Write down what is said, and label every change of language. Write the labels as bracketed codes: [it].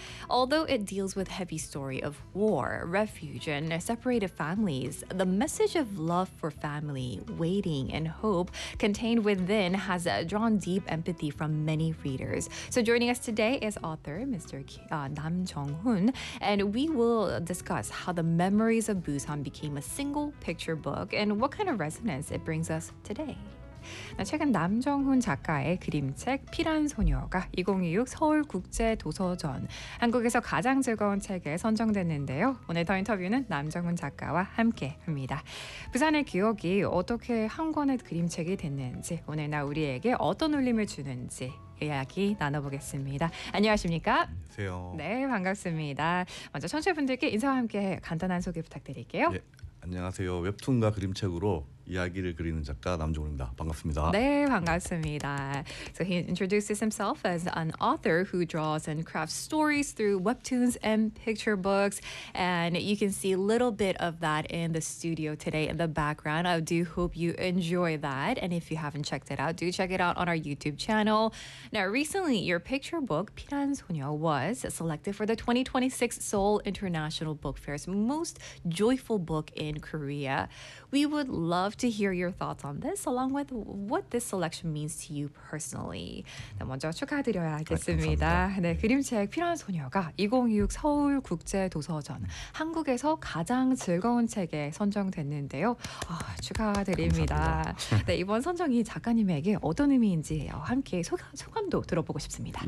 [en] Although it deals with heavy story of war, refuge, and separated families, the message of love for family, waiting, and hope contained within has drawn deep empathy from many readers. So joining us today is author Mr. Nam Jong-hoon, and we will discuss how the memories of Busan became a single picture book and what kind of resonance it brings us today. [ko] 최근 남정훈 작가의 그림책 피란 소녀가 2026 서울국제도서전 한국에서 가장 즐거운 책에 선정됐는데요. 오늘 더 인터뷰는 남정훈 작가와 함께합니다. 부산의 기억이 어떻게 한 권의 그림책이 됐는지 오늘날 우리에게 어떤 울림을 주는지 이야기 나눠보겠습니다. 안녕하십니까? 안녕하세요. 네, 반갑습니다. 먼저 청취자분들께 인사와 함께 간단한 소개 부탁드릴게요. 예. 안녕하세요. 웹툰과 그림책으로 이야기를 그리는 작가 남종훈입니다. 반갑습니다. 네, 반갑습니다. [en] So he introduces himself as an author who draws and crafts stories through webtoons and picture books. And you can see a little bit of that in the studio today in the background. I do hope you enjoy that. And if you haven't checked it out, do check it out on our YouTube channel. Now, recently, your picture book, 피란 소녀, was selected for the 2026 Seoul International Book Fair's Most Joyful Book in Korea. We would love to hear your thoughts on this, along with what this selection means to you personally. [ko] 네, 먼저 축하드려야겠습니다. 네, 그림책 피란 소녀가 2026 서울 국제 도서전 한국에서 가장 즐거운 책에 선정됐는데요. 축하드립니다. 네, 이번 선정이 작가님에게 어떤 의미인지요. 함께 소감도 들어보고 싶습니다.